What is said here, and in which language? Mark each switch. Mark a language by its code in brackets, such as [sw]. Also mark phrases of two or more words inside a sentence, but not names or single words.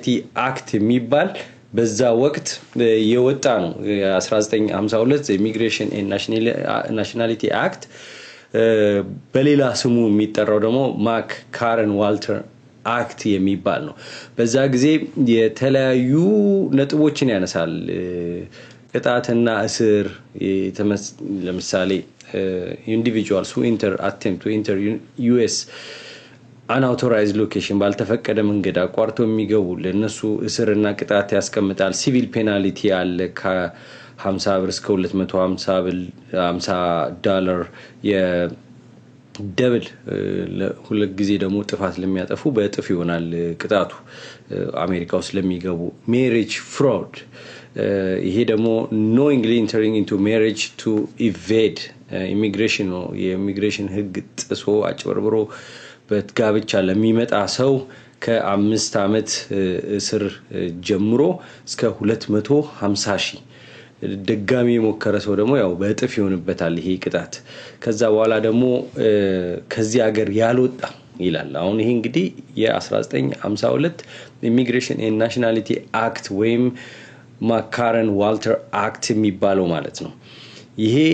[am] አክት የሚባል በዛ ወቅት የወጣ ነው 1952 ኢሚግሬሽን ኤንድ ናሽናሊቲ አክት በሌላ ስሙ የሚጠራው ደግሞ ማክ ካረን ዋልተር አክት የሚባል ነው በዛ ጊዜ የተለያዩ ነጥቦችን ያነሳል ቅጣትና እስር ለምሳሌ [en] individuals who attempt to enter US unauthorized location [am] ባልተፈቀደ መንገድ አቋርጦ የሚገቡ ለነሱ እስርና ቅጣት ያስቀምጣል [en] civil penalty [am] አለ ከ50 ብር እስከ $250 የደብል ሁለት ጊዜ ደግሞ ጥፋት ለሚያጠፉ በእጥፍ ይሆናል ቅጣቱ አሜሪካ ውስጥ ለሚገቡ [en] marriage fraud [am] ይሄ ደግሞ [en] knowingly entering into marriage to evade immigration [am] ነው የኢሚግሬሽን ህግ ጥሶ አጭበርብሮ በጋብቻ ለሚመጣ ሰው ከ5 አመት እስር ጀምሮ እስከ 250,000 ደጋሚ የሞከረ ሰው ደግሞ ያው በእጥፍ ይሆንበታል ይሄ ቅጣት ከዛ በኋላ ደግሞ ከዚህ ሀገር ያልወጣ ይላል አሁን ይሄ እንግዲህ የ1952 ኢሚግሬሽን ኤንድ ናሽናሊቲ አክት ወይም ማካረን ዋልተር አክት የሚባለው ማለት ነው ይሄ